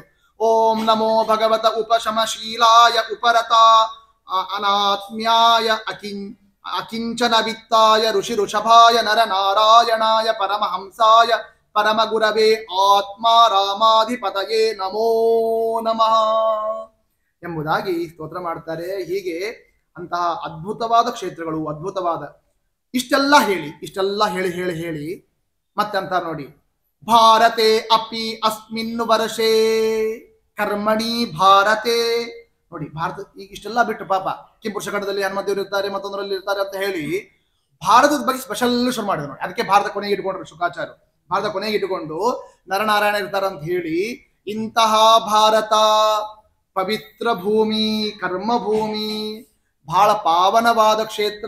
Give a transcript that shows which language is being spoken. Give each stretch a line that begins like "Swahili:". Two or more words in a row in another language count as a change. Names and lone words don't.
Sanskrit: ಓಂ ನಮೋ ಭಗವತ ಉಪಶಮಶೀಲಾಯ ಉಪರತ ಅನಾತ್ಮ್ಯಾಯ ಅಕಿಂಚನ ವಿತ್ತಾಯ ಋಷಿ ಋಷಭಾಯ ನರ ನಾರಾಯಣಾಯ ಪರಮಹಂಸಾಯ ಪರಮ ಗುರವೇ ಆತ್ಮ ರಾಮಾಧಿಪತಯೇ ನಮೋ ನಮಃ
Kannada: ಎಂಬುದಾಗಿ ಸ್ತೋತ್ರ ಮಾಡ್ತಾರೆ. ಹೀಗೆ ಅಂತಹ ಅದ್ಭುತವಾದ ಕ್ಷೇತ್ರಗಳು, ಅದ್ಭುತವಾದ ಇಷ್ಟೆಲ್ಲ ಹೇಳಿ ಹೇಳಿ ಮತ್ತೆ ಅಂತಾರೆ ನೋಡಿ,
Sanskrit: ಭಾರತೆ ಅಪಿ ಅಸ್ಮಿನ್ ವರ್ಷೇ ಕರ್ಮಣಿ ಭಾರತೆ.
Kannada: ನೋಡಿ ಭಾರತ ಈಗ ಇಷ್ಟೆಲ್ಲ ಬಿಟ್ಟು ಪಾಪ ಕಿಂಪುರುಷ ಖಂಡದಲ್ಲಿ ಹನುಮದೇವರು ಇರ್ತಾರೆ, ಮತ್ತೊಂದರಲ್ಲಿ ಇರ್ತಾರೆ ಅಂತ ಹೇಳಿ ಭಾರತದ ಬಗ್ಗೆ ಸ್ಪೆಷಲ್ ಶುರು ಮಾಡಿದ್ರು ನೋಡಿ. ಅದಕ್ಕೆ ಭಾರತ ಕೊನೆಗೆ ಇಟ್ಕೊಂಡ್ರು ಶುಕಾಚಾರ್ಯ. ಭಾರತ ಕೊನೆಗೆ ಇಟ್ಟುಕೊಂಡು ನರನಾರಾಯಣ ಇರ್ತಾರ ಅಂತ ಹೇಳಿ, ಇಂತಹ ಭಾರತ ಪವಿತ್ರ ಭೂಮಿ, ಕರ್ಮಭೂಮಿ, ಬಹಳ ಪಾವನವಾದ ಕ್ಷೇತ್ರ.